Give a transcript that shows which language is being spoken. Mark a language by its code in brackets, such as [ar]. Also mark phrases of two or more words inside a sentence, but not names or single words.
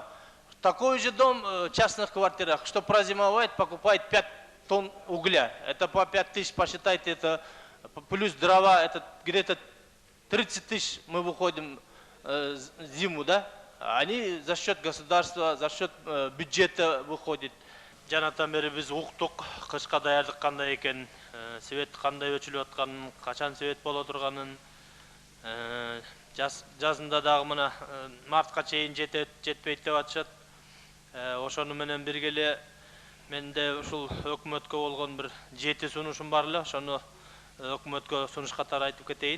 [ru] Такой же дом в частных квартирах, что прозимовать, покупает 5 тонн угля. Это по 5000 посчитайте, это плюс дрова, это где-то 30 000 мы выходим зиму, да? Они за счет государства, за счет бюджета выходят. [ky] Жанатан бери биз уктук, кышка даярдык кандай экен, свет кандай өчүлүп атканын, качан свет боло турганын, жазында дагы мына мартка чейин жетпейт деп атышат. Ошону менен бирге эле менде ушул өкмөткө болгон бир 7 сунушум бар эле, ошону өкмөткө сунуш катары айтып кетейин.